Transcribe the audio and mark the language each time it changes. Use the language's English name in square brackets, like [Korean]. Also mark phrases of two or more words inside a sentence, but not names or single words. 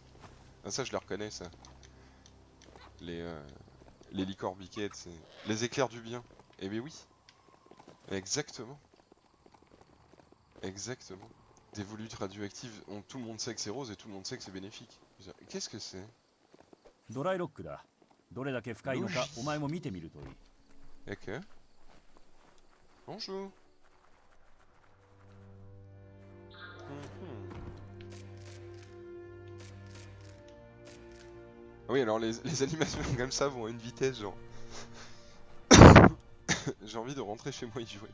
[French] Ah ça, je la reconnais, ça. Les licornes piquettes, c'est... Les éclairs du bien. Eh bien oui. Exactement. Exactement. Des volutes radioactives, tout le monde sait que c'est rose et tout le monde sait que c'est bénéfique. Qu'est-ce que c'est? [Japanese] ドライロックだ。どれだけ深いのかお前も見てみるといい。 [French] Ok. Bonjour. Oui, alors les animations comme ça vont à une vitesse, genre... J'ai envie de rentrer chez moi y jouer.